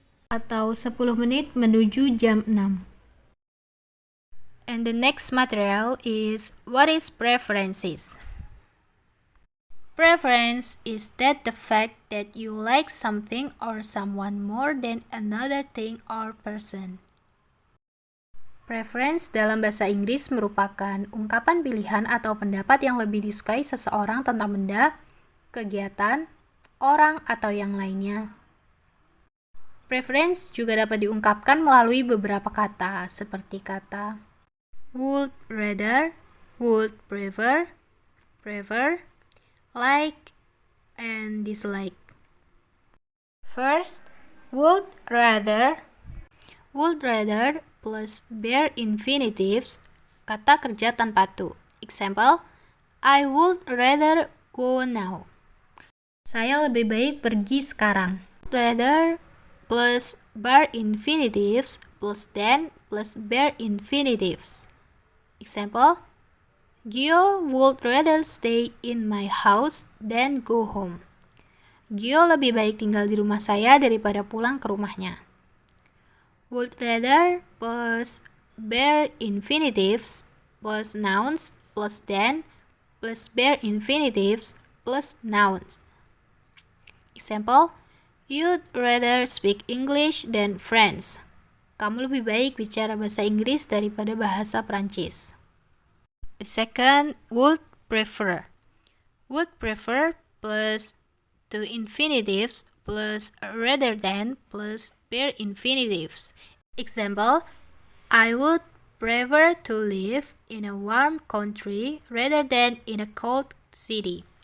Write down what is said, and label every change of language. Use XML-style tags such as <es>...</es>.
<id>Atau 10 menit menuju jam 6.</id> <en>And the next material is what is preferences? Preference is that the fact that you like something or someone more than another thing or person.</en> <id>Preference dalam bahasa Inggris merupakan ungkapan pilihan atau pendapat yang lebih disukai seseorang tentang benda, kegiatan, orang, atau yang lainnya. Preference juga dapat diungkapkan melalui beberapa kata, seperti kata would rather, would prefer, like, and dislike.</id> <en>First, would rather. Would rather plus bare infinitives,</en> <id>kata kerja tanpa to.</id> <en>Example, I would rather go now.</en> <id>Saya lebih baik pergi sekarang.</id> <en>Rather plus bare infinitives plus than plus bare infinitives. Example, Gio would rather stay in my house than go home.</en> <id>Gio lebih baik tinggal di rumah saya daripada pulang ke rumahnya.</id> <en>Would rather plus bare infinitives plus nouns plus than plus bare infinitives plus nouns. Example, you'd rather speak English than French.</en> <id>Kamu lebih baik bicara bahasa Inggris daripada bahasa Prancis.</id> <en>The second, would prefer. Would prefer plus two infinitives plus rather than plus bare infinitives. Example, I would prefer to live in a warm country rather than in a cold city.</en>